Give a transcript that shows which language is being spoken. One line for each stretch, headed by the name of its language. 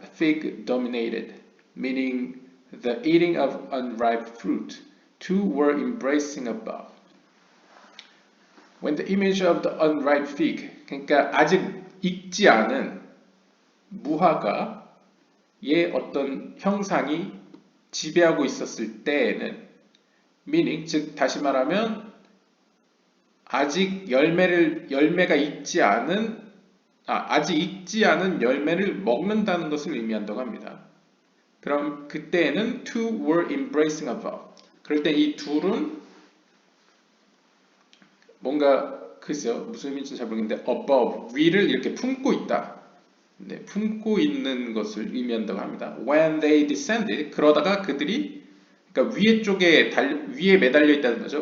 English: fig dominated, meaning the eating of unripe fruit. Two were embracing above. When the image of the unripe fig,
Korean: 그러니까 아직 익지 않은 무화과의 어떤 형상이 지배하고 있었을 때에는,
English: meaning,
Korean: 즉 다시 말하면 아직 열매가 익지 않은 아직 익지 않은 열매를 먹는다는 것을 의미한다고 합니다. 그럼 그때에는
English: two were embracing above.
Korean: 그럴 때 이 둘은 뭔가 글쎄요 무슨 의미인지 잘 모르겠는데 above 위를 이렇게 품고 있다. 네, 품고 있는 것을 의미한다고 합니다.
English: When they descended
Korean: 그러다가 그들이 그러니까 위에 매달려 있다는 거죠.